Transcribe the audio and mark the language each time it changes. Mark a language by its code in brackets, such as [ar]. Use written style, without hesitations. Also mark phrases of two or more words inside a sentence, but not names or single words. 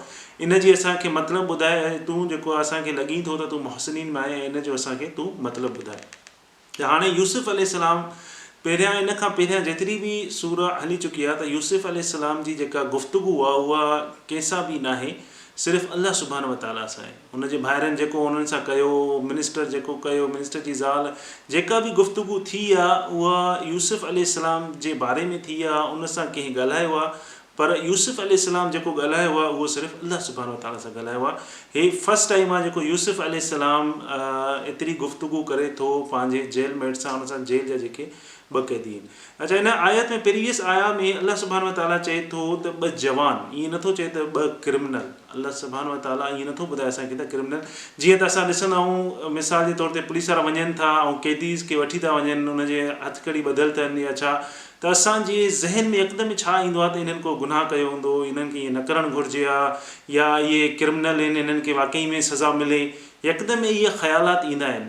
[sd] इन जी असांखे मतिलबु ॿुधाए ऐं तूं जेको असांखे लॻी थो त तूं मुहसिनीन में आहे ऐं इन जो असांखे तूं मतिलबु ॿुधाए. त हाणे यूसुफ अलैहिस्सलाम पहिरियां, इन खां पहिरियां जेतिरी बि सूरह हली चुकी आहे त यूसुफ अलैहिस्सलाम जी जेका गुफ़्तगू आहे उहा कंहिंसां बि न आहे, सिर्फ़ु अल्लाह [ar] سبحانه وتعالى [sd] सां आहे. हुनजे भाइरनि जेको उन्हनि सां कयो, मिनिस्टर जेको कयो, मिनिस्टर जी ज़ाल जेका बि गुफ़्तगू थी आहे उहा यूसुफ अलैहिस्सलाम जे बारे में थी आहे, उन सां कंहिं ॻाल्हायो आहे. पर यूसुफ अलैहिस्सलाम जेको ॻाल्हायो आहे उहो सिर्फ़ु अल्लाह [ar] سبحانه وتعالى [sd] सां ॻाल्हायो आहे. हे [en] first time [sd] आहे जेको यूसुफ अलैहिस्सलाम एतिरी गुफ़्तगू करे थो पंहिंजे [en] jail mate [sd] सां, हुन सां जेल जा जेके ॿ क़ैदी आहिनि. अच्छा, हिन आयत में प्रीवियस आया में अल्लाह [ar] سبحانه وتعالى [sd] चए थो त ॿ जवान, ईअं नथो चए त ॿ क्रिमिनल. अल्लाह [ar] سبحانه وتعالى [sd] ईअं नथो ॿुधाए असांखे त क्रिमिनल. जीअं त असां ॾिसंदा आहियूं मिसाल जे तौर ते पुलिस वारा वञनि था ऐं क़ैदीस खे वठी था वञनि, हुनजे हथकड़ी ॿधल अथनि या छा, त असांजे ज़हन में यकदमि छा ईंदो आहे त इन्हनि को गुनाह कयो हूंदो, इन्हनि खे ईअं न करणु घुरिजे आहे, या इहे क्रिमिनल आहिनि, इन्हनि खे वाक़ई में सज़ा मिले, यकदमि इहे ख़्यालात ईंदा आहिनि.